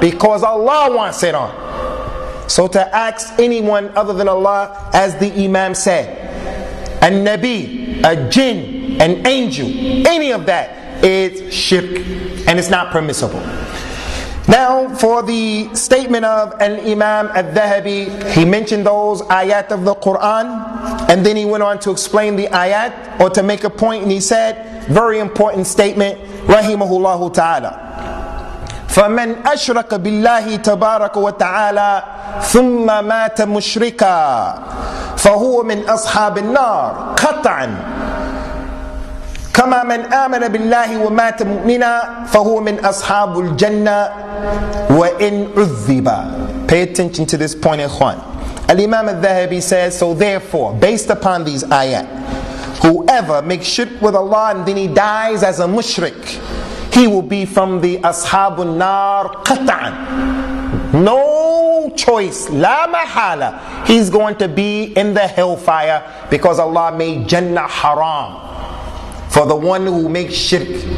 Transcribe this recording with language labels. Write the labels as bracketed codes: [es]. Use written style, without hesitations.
[en] Because Allah wants it on. So to ask anyone other than Allah, as the Imam said, a Nabi, a jinn, an angel, any of that is shirk and it's not permissible. Now for the statement of Al-Imam At-Thahabi, he mentioned those ayat of the Quran and then he went on to explain the ayat or to make a point, and he said, very important statement, rahimahullahu ta'ala. [ar] فَمَنْ أَشْرَكَ بِاللَّهِ تَبَارَكَ وَتَعَالَى ثُمَّ مَاتَ مُشْرِكًا فَهُوَ مِنْ أَصْحَابِ النَّارِ قَطْعًا كما من آمن بالله ومات مؤمنا فهو من أصحاب الجنة وإن عذب. [en] Pay attention to this point, ikhwan. Al-Imam Al-Thahabi says, so therefore, based upon these ayat, whoever makes shirk with Allah and then he dies as a mushrik, he will be from the Ashabun Nar qat'an. No choice, la mahala. He's going to be in the hellfire because Allah made Jannah haram for the one who makes shirk.